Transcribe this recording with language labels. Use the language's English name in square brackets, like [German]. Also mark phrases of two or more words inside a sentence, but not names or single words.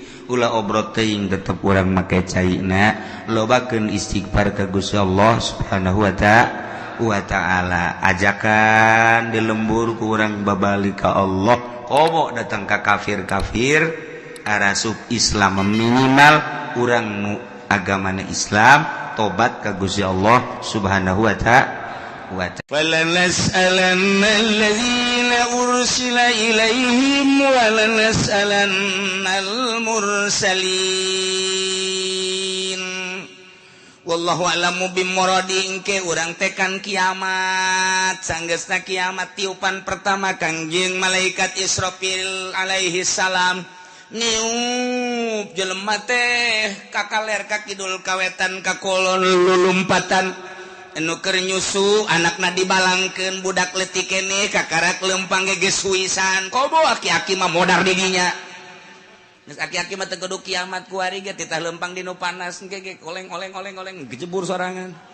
[Sundanese] Ulah obrot teuing tetep urang make caina lobakeun istighfar ka Gusti Allah [Arabic] سبحانه وتعالى. [Sundanese] Ajakan di lembur ku urang babalik ka Allah, komo datang ka kafir-kafir arasub Islam minimal urang nu agamana Islam tobat ka Gusti Allah [Arabic] سبحانه وتعالى. فَلَنَسْأَلَنَّ الَّذِينَ أُرْسِلَ إِلَيْهِمْ وَلَنَسْأَلَنَّ الْمُرْسَلِينَ والله أعلم بمراده. [Sundanese] Engke urang tekan kiamat sanggeusna kiamat tiupan pertama Kangjeng malaikat Israfil [Arabic] عليه السلام [Sundanese] niup jelema teh ka kaler ka kidul kawetan ka kulon lulumpatan anu keur nyusu anakna dibalangkeun budak leutik keneh kakarak leumpang geus suisan kobo aki-aki mah modar di dinya geus aki-aki mah teu kudu kiamat ku ari ge titah leumpang di nu panas ge oleng gejebur sorangan.